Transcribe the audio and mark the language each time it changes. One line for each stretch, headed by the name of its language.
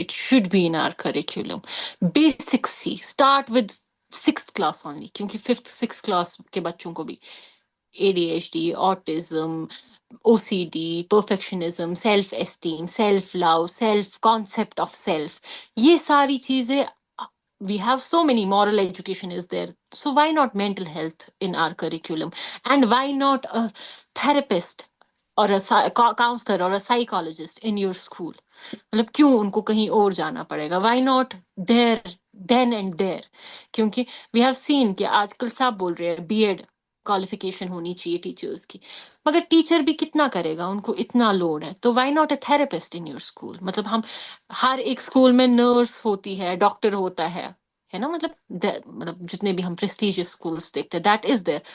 English: It should be in our curriculum. Basically start with 6th class only,
Urdu: کیونکہ 5th 6th class کے بچوں کو بھی
English: ADHD، autism, OCD، perfectionism, self esteem, self love, self concept of self,
Urdu: یہ ساری چیزیں.
English: We have so many moral education is there. So why not mental health in our curriculum? And why not a therapist or a counselor or a psychologist in your school?
Urdu: مطلب کیوں ان کو کہیں اور جانا پڑے گا؟
English: Why not there, then and there?
Urdu: کیونکہ
English: we have seen
Urdu: کہ آج کل سب بول رہے ہیں BEd کوالیفیکیشن ہونی چاہیے ٹیچرز کی، مگر ٹیچر بھی کتنا کرے گا؟ ان کو اتنا لوڈ ہے. تو
English: Why not a therapist in your school?
Urdu: مطلب ہم ہر ایک اسکول میں نرس ہوتی ہے، ڈاکٹر ہوتا ہے نا، مطلب جتنے بھی ہم پریسٹیجیس اسکولس دیکھتے ہیں
English: That is there.